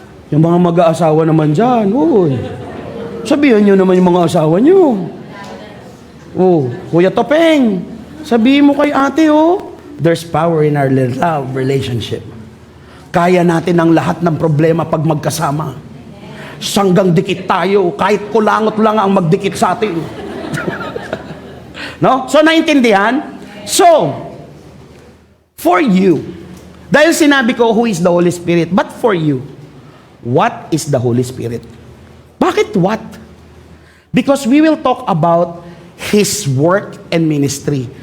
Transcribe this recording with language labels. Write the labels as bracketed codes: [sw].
[tl] Yung mga mag-aasawa naman dyan, uy, sabihin nyo naman yung mga asawa nyo. Oh, Kuya Topeng, sabihin mo kay ate, [en] there's power in our love relationship. [tl] Kaya natin ang lahat ng problema pag magkasama. Sanggang dikit tayo, kahit kulangot lang ang magdikit sa atin. No? So, naintindihan? [en] So, for you, [tl] dahil sinabi ko [en] who is the Holy Spirit, but for you, what is the Holy Spirit? [tl] Bakit [en] what? Because we will talk about His work and ministry.